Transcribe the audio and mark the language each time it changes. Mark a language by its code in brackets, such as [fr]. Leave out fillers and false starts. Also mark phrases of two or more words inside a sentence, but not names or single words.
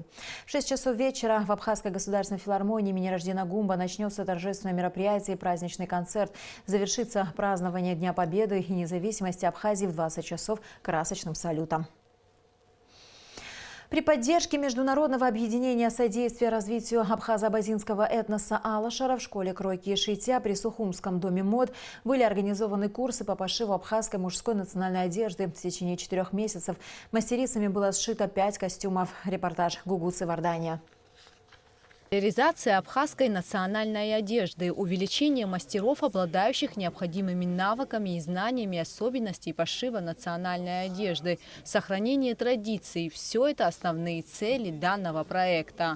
[ru] В 6 часов вечера в Абхазской государственной филармонии имени Раждена Гумба начнется торжественное мероприятие и праздничный концерт. Завершится празднование Дня Победы и независимости Абхазии в 20 часов красочным салютом. При поддержке Международного объединения содействия развитию абхазо-абазинского этноса Алашара в школе кройки и шитья при Сухумском доме мод были организованы курсы по пошиву абхазской мужской национальной одежды. В течение 4 месяцев мастерицами было сшито 5 костюмов. Репортаж Гугуцы Вардания. Реализация абхазской национальной одежды, увеличение мастеров, обладающих необходимыми навыками и знаниями особенностей пошива национальной одежды, сохранение традиций – все это основные цели данного проекта.